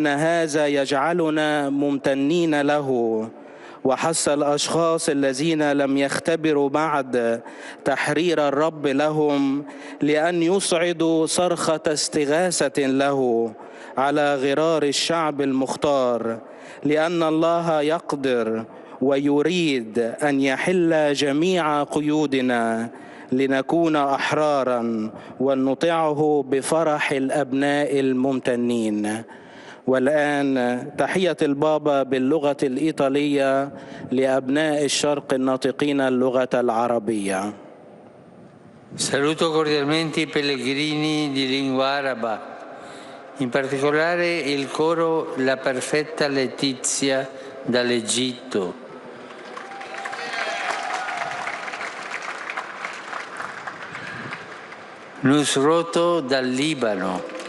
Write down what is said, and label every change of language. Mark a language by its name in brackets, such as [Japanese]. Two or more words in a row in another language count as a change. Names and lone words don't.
[Arabic] هذا يجعلنا ممتنين له، وحث الأشخاص الذين لم يختبروا بعد تحرير الرب لهم لأن يصعدوا صرخة استغاثة له على غرار الشعب المختار، لأن الله يقدر ويريد أن يحل جميع قيودنا لنكون أحرارا ونطيعه بفرح الأبناء الممتنين. والآن تحية البابا باللغة الإيطالية لأبناء الشرق الناطقين اللغة العربية. [Italian] Saluto cordialmente i pellegrini di lingua araba, in particolare il coro La Perfetta Letizia dall'Egitto. Nusroto dal Libano.